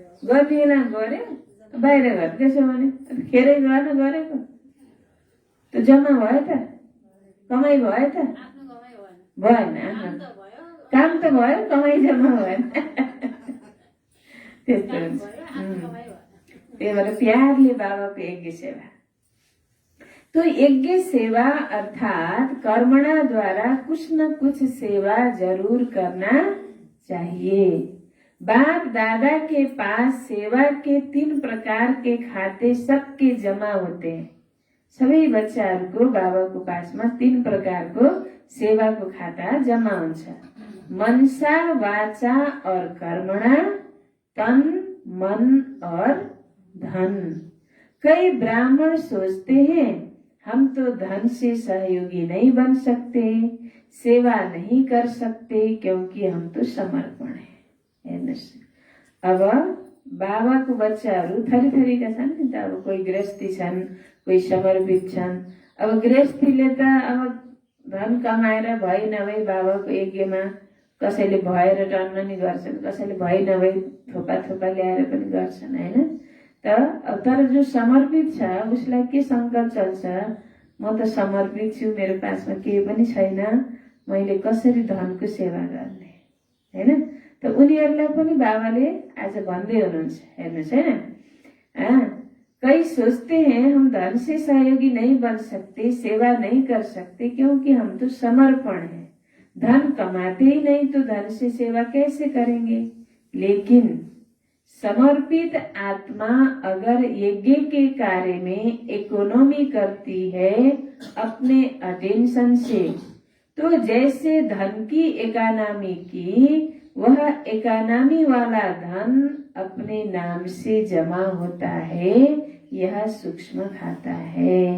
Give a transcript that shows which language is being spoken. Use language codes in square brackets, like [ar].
[ne] गर्ने बेला गऱ्यो, बाहिर घर त्यसो भने खेरै गरेको त जम्मा भयो त, कमाइ भयो त भएन, काम त भयो, कमाइ जम्मा भएन। त्यस्तो हुन्छ। त्यही भएर प्यारले बाबाको यज्ञ सेवा। [hi] तो यज्ञ सेवा अर्थात कर्मणा द्वारा कुछ न कुछ सेवा जरूर करना चाहिए। बाप दादा के पास सेवा के 3 प्रकार के खाते सबके जमा होते हैं। [ne] सबै बच्चाहरूको बाबाको पासमा 3 प्रकारको सेवाको खाता जमा हुन्छ। [hi] मनसा, वाचा और कर्मणा, तन, मन और धन। कई ब्राह्मण सोचते हैं हम तो धन से सहयोगी नहीं बन सकते, सेवा नहीं कर सकते क्योंकि हम तो समर्पण है। [ne] अब बाबाको बच्चाहरू थरी थरीका छन् नि त। अब कोही गृहस्थी छन्, कोही समर्पित छन्। अब गृहस्थीले त अब धन कमाएर भइ नभई बाबाको यज्ञमा कसैले भएर टन्न नि गर्छन्, कसैले भइ नभई थोपा थोपा ल्याएर पनि गर्छन् होइन। तर जो समर्पित छ उसलाई के सङ्कल्प चल्छ, म त समर्पित छु, मेरो पासमा केही पनि छैन, मैले कसरी धनको सेवा गर्ने होइन। त उनीहरूलाई पनि बाबाले आज भन्दै हुनुहुन्छ, हेर्नुहोस् होइन। [hi] कई सोचते हैं हम धन से सहयोगी नहीं बन सकते, सेवा नहीं कर सकते, क्योंकि हम तो समर्पण है, धन कमाते ही नहीं तो धन से सेवा कैसे करेंगे। लेकिन समर्पित आत्मा अगर यज्ञ के कार्य में इकोनॉमी करती है अपने अटेंशन से, तो जैसे धन की इकोनॉमी की, वह इकोनॉमी वाला धन अपने नाम से जमा होता है, यह सूक्ष्म खाता है।